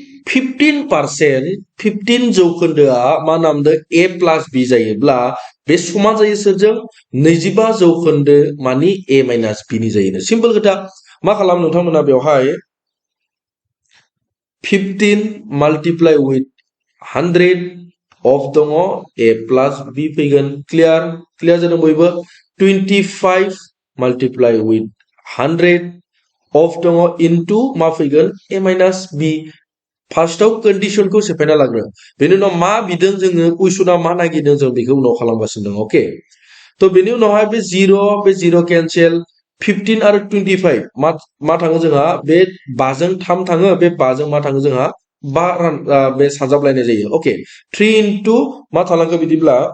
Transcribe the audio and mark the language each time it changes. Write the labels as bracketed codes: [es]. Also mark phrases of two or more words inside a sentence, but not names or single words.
[brx] 15 जौखोन्दोआ मा नामदो [en] a plus b [brx] जायोब्ला बे समान जायो सोरजों 25 जौखोन्दो मानि [en] a minus b [brx] नि जायो सिम्पल खोथा मा खालाम नोंथांमोना बेवहाय 15 [en] multiply with 100 [brx] of दङ [en] a plus b [brx] फैगोन क्लियार जादों बयबो 25 [en] multiply with 100 [brx] of दङ इनटु मा फैगोन [en] a minus b [brx] फार्स्टआव कंडीशनखौ सेफायना लाग्रो बेनि उनाव मा बिदों जोङो कुइसना मा नागिरदों जों बेखौ उनाव खालामगासिनो दं ओके तो बेनि उनावहाय बे 0 केन्सेल 15 आरो 25 मा थाङो जोंहा बे 5 जों 3 थाङो बे 5 जों मा थाङो जोंहा 5 बे साजाबलायनाय जायो ओके 3 इनटु मा थालांखो बिदिब्ला